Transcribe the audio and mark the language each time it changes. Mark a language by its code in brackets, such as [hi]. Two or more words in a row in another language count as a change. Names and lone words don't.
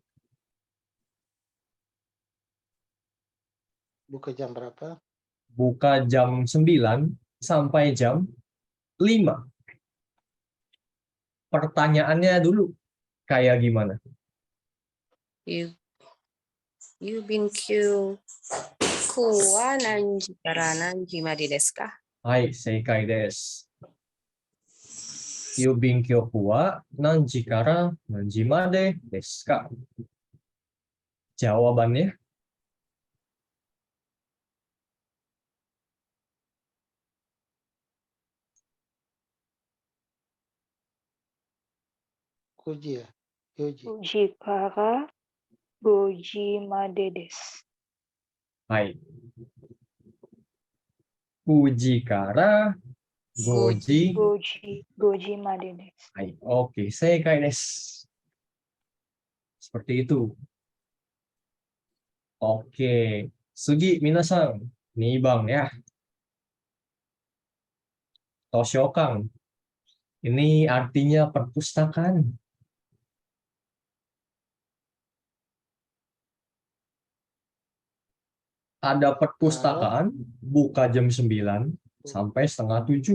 [id] Buka jam berapa? Buka jam 9 sampai jam 5. Pertanyaannya dulu, kayak gimana? [ja] 郵便局は何時から何時までですか? はい、正解です。郵便局は何時から何時までですか? Jawabannya Kuji ya. Yuji. 九時から五時までです. hai. 九時から五時. 五時までです. はい、オーケー、正解です. [id] Seperti itu. Oke, Sugi, minasan. Nih Bang ya. Toshokan. Ini artinya perpustakaan. Ada perpustakaan buka jam 9 sampai setengah 7.